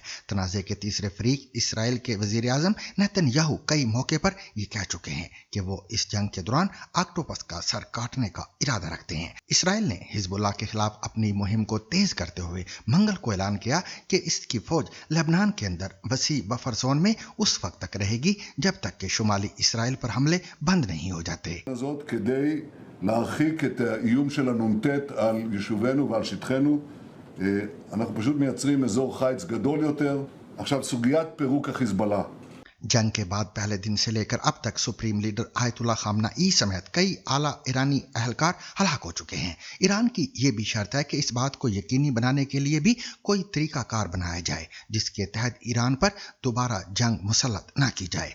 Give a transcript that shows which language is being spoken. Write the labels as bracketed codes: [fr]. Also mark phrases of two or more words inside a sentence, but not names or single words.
[ur] تنازعے کے تیسرے فریق اسرائیل کے وزیر اعظم نیتن یاہو کئی موقعے پر یہ کہہ چکے ہیں کہ وہ اس جنگ کے دوران آکٹوپس کا سر کاٹنے کا ارادہ رکھتے ہیں. اسرائیل نے حزب اللہ کے خلاف اپنی مہم کو تیز کرتے ہوئے منگل کو اعلان کیا کہ اس کی فوج لبنان کے اندر وسیع [en] buffer zone [ur] میں اس وقت تک رہے گی جب تک کہ شمالی اسرائیل پر حملے بند نہیں ہو جاتے. [he] להרחיק את האיום של הנ"ט על יישובינו ועל שטחנו. אנחנו פשוט מייצרים אזור חיץ גדול יותר. עכשיו סוגיית פירוק החיזבאללה. [ur] جنگ کے بعد پہلے دن سے لے کر اب تک [en] supreme leader [ur] آیت اللہ خامنہ ای سمیت کئی اعلیٰ ایرانی اہلکار ہلاک ہو چکے ہیں. ایران کی یہ بھی شرط ہے کہ اس بات کو یقینی بنانے کے لیے بھی کوئی طریقۂ کار بنایا جائے جس کے تحت ایران پر دوبارہ جنگ مسلط نہ کی جائے.